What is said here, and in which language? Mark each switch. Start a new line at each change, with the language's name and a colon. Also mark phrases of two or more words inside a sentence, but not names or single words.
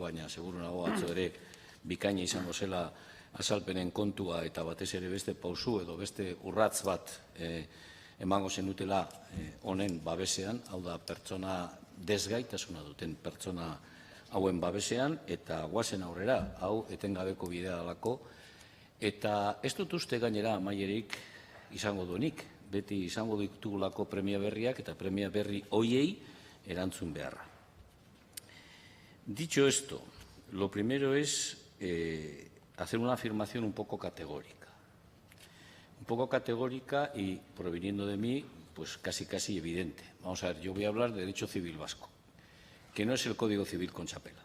Basque: baina seguru nago atzo ere bikaina izango zela azalpenen kontua eta batez ere beste pausu edo beste urratz bat emango zenutela honen babesean, hau da pertsona desgaitasuna duten pertsona hauen babesean, eta guazen aurrera, hau etengabeko bidea dalako, eta ez dut uste gainera amaierik izango duenik, beti izango ditugulako premia berriak eta premia berri hoiei erantzun beharra.
Spanish: Dicho esto, lo primero es hacer una afirmación un poco categórica. Un poco categórica y, proviniendo de mí, pues casi evidente. Vamos a ver, yo voy a hablar de derecho civil vasco, que no es el Código Civil con chapela.